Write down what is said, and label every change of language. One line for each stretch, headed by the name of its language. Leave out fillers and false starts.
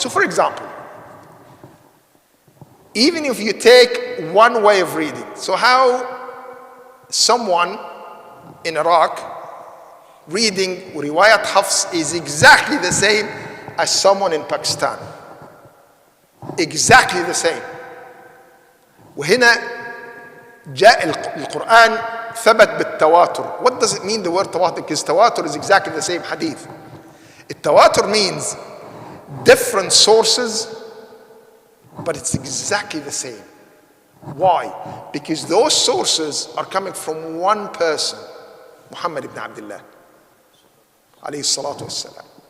English: So for example, even if you take one way of reading, so how someone in Iraq reading riwayat Hafs is exactly the same as someone in Pakistan. Exactly the same.
Arabic: وهنا جاء القرآن ثبت بالتواتر.
English: What does it mean, the word tawatur? Because tawatur is exactly the same hadith. التواتر means different sources, but it's exactly the same. Why? Because those sources are coming from one person, Muhammad ibn Abdullah, alayhi salatu wassalam.